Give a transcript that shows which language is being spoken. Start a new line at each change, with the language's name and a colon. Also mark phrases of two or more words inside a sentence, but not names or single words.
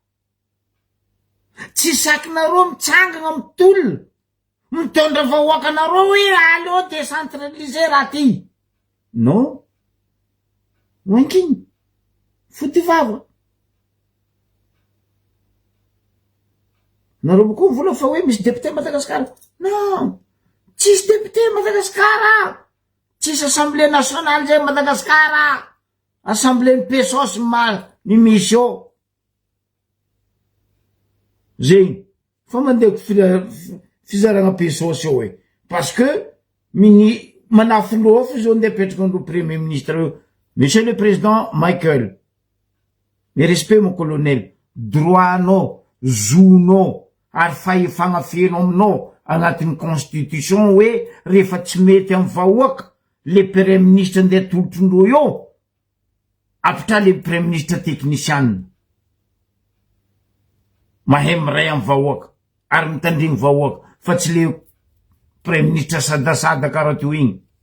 Malagasy: tsy sakinareo mitsangana mitolona mitondra vahoaka anareo hoe aleo décentraliser raha ty non mankiny foty vava nareo koa vola fa hoe misy député Madagasikara non tsisy député Madagasikara tsisy
French: assemblée nationale
Malagasy: zay Madagasikara assemblée ny pesos ny misy eo zay fa mandeko fizaragna pesos eo
French: parce que
Malagasy: manafoloa fo zao ndeha petraka andro
French: premier ministre
Malagasy: eo
French: monsieur le président Michael mes respect mon colonel
Malagasy: droit anao zonao ary fahefagna feno aminao agnatin'ny constitution hoe rehefa tsy mety amin'ny vahoaka
French: le premier ministre
Malagasy: ndeha tolotrondro eo apitra
French: le premier ministre technician
Malagasy: mahay miray amy vahoaka ary mitandriny vahoaka fa tsy
French: le premier ministre
Malagasy: sadasada karaha teo igny